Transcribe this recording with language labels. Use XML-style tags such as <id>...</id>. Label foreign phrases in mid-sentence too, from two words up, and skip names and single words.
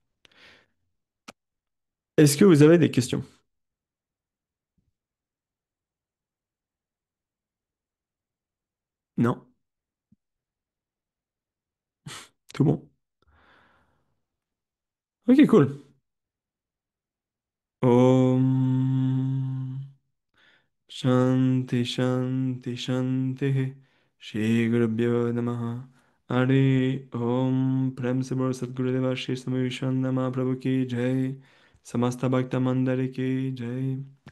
<fr>Est-ce que vous avez des questions? Non? Tout bon? Ok, cool.</fr> <sa>ॐ शान्तिः शान्तिः शान्तिः श्री गुरुभ्यो नमः हरि ॐ</sa> <hi>प्रेम से बोल सद्गुरुदेव श्री समुइशन नाम प्रभु की जय समस्त भक्त मण्डली की जय</hi>